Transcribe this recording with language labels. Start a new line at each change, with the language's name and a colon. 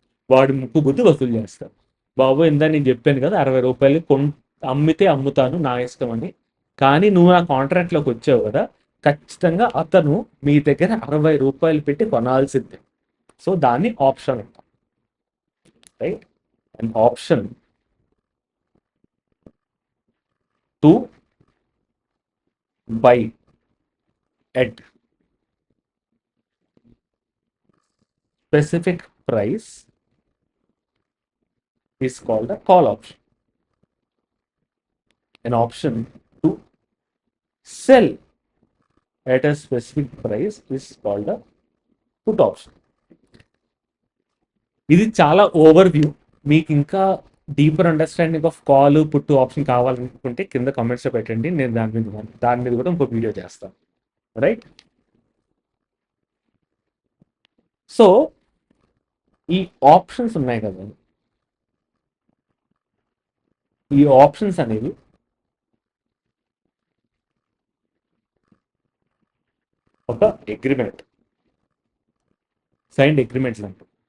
Telugu: వాడు ముక్కు బుద్ధి వసూలు చేస్తారు. బాబు ఇందా నేను చెప్పాను కదా 60 రూపాయలు అమ్ముతాను నా ఇష్టం అని, కానీ నువ్వు నా కాంట్రాక్ట్లోకి వచ్చావు కదా, ఖచ్చితంగా అతను మీ దగ్గర 60 రూపాయలు పెట్టి కొనాల్సిందే. సో దాన్ని ఆప్షన్ అంటాం, right?
English: And option to buy at specific price is called a call option. An option to sell at a specific price is called a put option.
Telugu: ఇది చాలా ఓవర్ వ్యూ. మీకు ఇంకా డీపర్ అండర్స్టాండింగ్ ఆఫ్ కాల్ పుట్టు option కావాలనుకుంటే కింద కామెంట్స్లో పెట్టండి, నేను దాని మీద కూడా ఇంకో వీడియో చేస్తాను, రైట్? సో ఈ ఆప్షన్స్ ఉన్నాయి కదా, ఈ ఆప్షన్స్ అనేవి ఒక అగ్రిమెంట్, సైన్డ్ అగ్రిమెంట్స్ అంటూ.